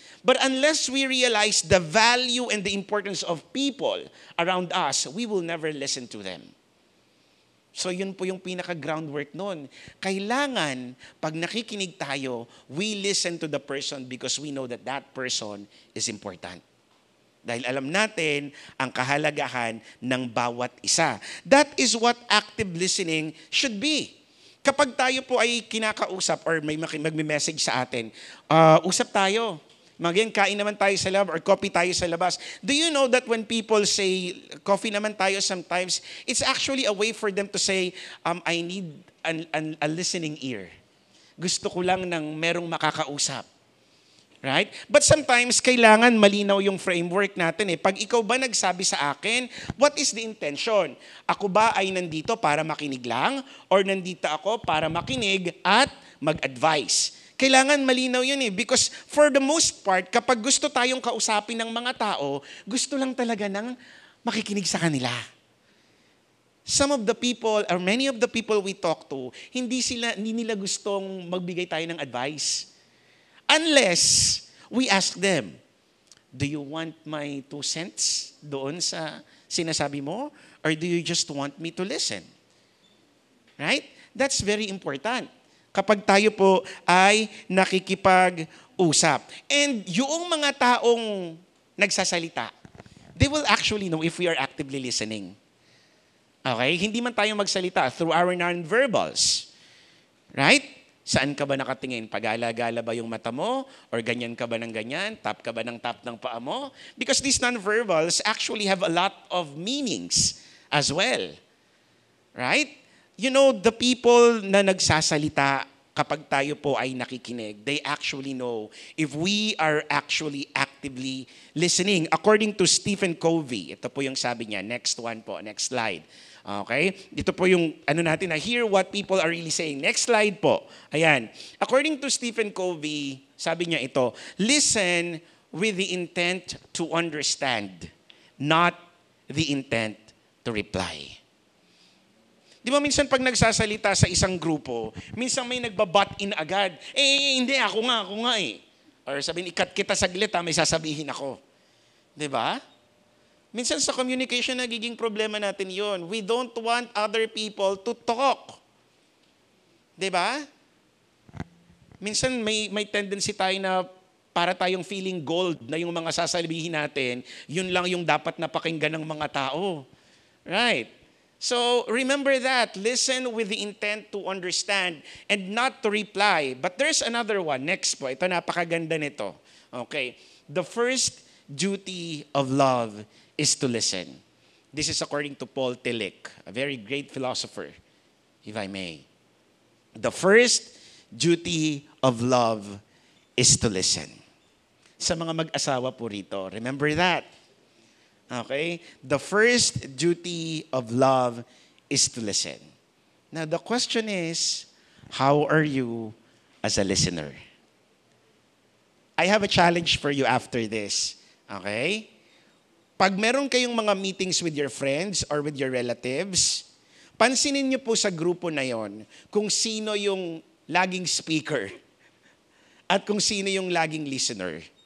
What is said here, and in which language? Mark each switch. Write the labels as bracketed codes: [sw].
[en] But unless we realize the value and the importance of people around us, we will never listen to them. So [tl] yun po yung pinaka-groundwork nun. Kailangan, pag nakikinig tayo, [en] we listen to the person because we know that that person is important. [tl] Dahil alam natin ang kahalagahan ng bawat isa. [en] That is what active listening should be. [tl] Kapag tayo po ay kinakausap or may magme-message sa atin, usap tayo. Magayon, kain naman tayo sa labas or coffee tayo sa labas. [en] Do you know that when people say, [tl] coffee naman tayo [en] sometimes, it's actually a way for them to say, I need a listening ear. [tl] Gusto ko lang ng merong makakausap. Right? [en] But sometimes, [tl] kailangan malinaw yung framework natin. Pag ikaw ba nagsabi sa akin, [en] what is the intention? [tl] Ako ba ay nandito para makinig lang? Or nandito ako para makinig at mag-advise? Kailangan malinaw yun eh. [en] Because for the most part, [tl] kapag gusto tayong kausapin ng mga tao, gusto lang talaga ng makikinig sa kanila. [en] Some of the people, or many of the people we talk to, [tl] hindi nila gustong magbigay tayo ng advice. [en] Unless we ask them, do you want my 2 cents [tl] doon sa sinasabi mo? [en] Or do you just want me to listen? Right? That's very important. [tl] Kapag tayo po ay nakikipag-usap. [en] And [tl] yung mga taong nagsasalita, [en] they will actually know if we are actively listening. Okay? [tl] Hindi man tayo magsalita through our non-verbals. Right? Saan ka ba nakatingin? Pagala-gala ba yung mata mo? Or ganyan ka ba ng ganyan? Tap ka ba ng tap ng paa mo? [en] Because these non-verbals actually have a lot of meanings as well. Right? You know, the people [tl] na nagsasalita kapag tayo po ay nakikinig, [en] they actually know if we are actually actively listening. According to Stephen Covey, [tl] ito po yung sabi niya. Next one po, next slide. Okay? Dito po yung natin na [en] hear what people are really saying. Next slide po. Ayan. According to Stephen Covey, [tl] sabi niya ito, [en] listen with the intent to understand, not the intent to reply. [tl] Di ba minsan pag nagsasalita sa isang grupo, minsan may nagbabat in agad. Hindi, ako nga eh. Or sabihin, ikat kita saglit may sasabihin ako. Di ba? Minsan sa communication, nagiging problema natin yon. [en] We don't want other people to talk. [tl] Diba? Minsan may tendency tayo na para tayong feeling gold na yung mga sasabihin natin, yun lang yung dapat napakinggan ng mga tao. [en] Right? So, remember that. Listen with the intent to understand and not to reply. But there's another one. Next po. [tl] Ito, napakaganda nito. [en] Okay. The first duty of love is to listen. This is according to Paul Tillich, a very great philosopher, if I may. The first duty of love is to listen. [tl] Sa mga mag-asawa po rito, remember that. [en] Okay? The first duty of love is to listen. Now, the question is, how are you as a listener? I have a challenge for you after this. [tl] Okay? Pag meron kayong mga meetings [en] with your friends or with your relatives, [tl] pansinin niyo po sa grupo na yon kung sino yung laging speaker at kung sino yung laging listener.